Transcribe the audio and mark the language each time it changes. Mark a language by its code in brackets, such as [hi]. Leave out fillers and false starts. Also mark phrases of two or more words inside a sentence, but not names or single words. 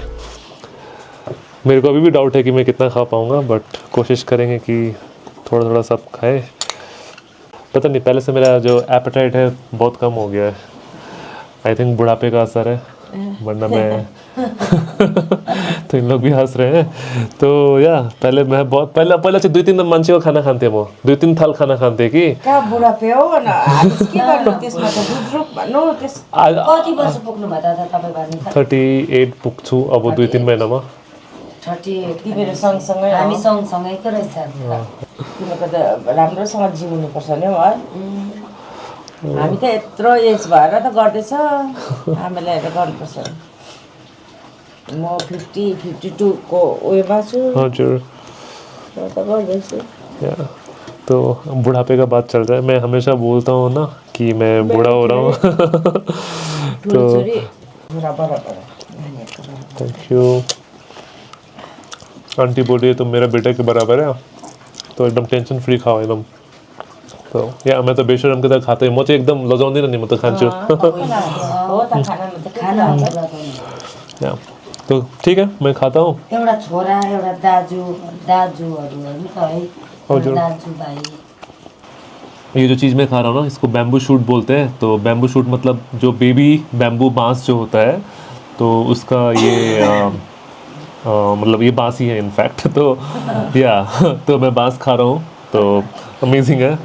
[hi] मेरे को अभी भी डाउट है कि मैं कितना खा पाऊंगा, बट कोशिश करेंगे कि थोड़ा थोड़ा सब खाए। पता नहीं, पहले से मेरा जो एपेटाइट है बहुत कम हो गया है। [en] I think [hi] बुढ़ापे का असर है, वरना मैं तो इन लोग भी हंस रहे हैं। तो या पहले मैं बहुत पहले [ne] चाहिँ 2-3 मान्छेको खाना खान्थेँ म, 2-3 थाल खाना खान्थेँ कि। कहाँ बुढा पे हो न, हामी के गर्नु त्यसमा त गुज्रुक भन्नु त्यस। कति वर्ष पुग्नु भयो दादा तपाईँ भन्नु? 38 पुग्छु अब 2-3 महिनामा। 38 तिमीहरू सँगसँगै हामी सँगसँगैको रहेछ। तिमीहरूको त राम्रोसँग जिउनुपर्छ नि है। हामी त यत्रो एज भएर त गर्दैछ, हामीलाई हेरेर गर्नुपर्छ। म 52 को उयोमा छु। हजुर, त गर्दैछु। [hi] या तो बुढ़ापे का बात चल रहा है। मैं हमेशा बोलता हूँ ना कि मैं बूढ़ा हो रहा हूँ। तो [en] thank you. [hi] आंटी बोल रही है तुम मेरा बेटा के बराबर है, तो एकदम [en] tension free [hi] खाओ एकदम। तो या मैं तो बेशरम के तरह खाता हूँ, [ne] म चाहिँ एकदम लजाउँदिनँ नि, म त खान्छु। हो त खाना [hi] या तो ठीक है, मैं खाता हूँ। [ne] एउटा छोरा एउटा दाजुहरू नि त है, हजुर। दाजुभाइ। [hi] ये जो चीज़ मैं खा रहा हूँ ना, इसको [en] bamboo shoot [hi] बोलते हैं। तो [en] bamboo shoot [hi] मतलब जो [en] baby bamboo [hi] बांस जो होता है, तो उसका ये मतलब ये बांस ही है इनफैक्ट। तो या तो मैं बांस खा रहा हूँ, तो अमेजिंग है।